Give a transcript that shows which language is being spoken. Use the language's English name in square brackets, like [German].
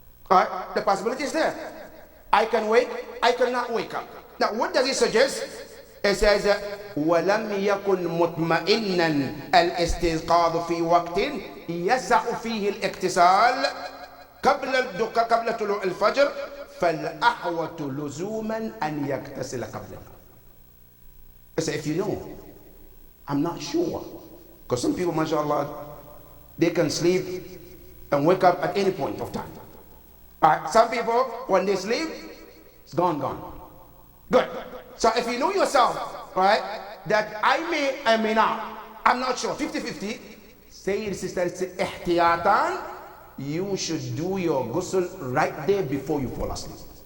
[English] Alright, the possibility is there. I can wake, I cannot wake up. Now, what does he suggest? It says, [Arabic] وَلَمْ يَكُنْ مُطْمَئِنًّا الْإِسْتِيقَاظُ فِي وَقْتٍ يَسَعُ فِيهِ الْإِقْتِسَالِ قبل طلوع الفجر فالأحوط لزوما أن يغتسل قبلها. [English] I say, if you know, I'm not sure. Because some people, mashallah, they can sleep and wake up at any point of time. Alright, some people, when they sleep, it's gone. Good. So if you know yourself, right, that I may not, I'm not sure, 50-50, say your sister, ihtiyatan, you should do your ghusl right there before you fall asleep.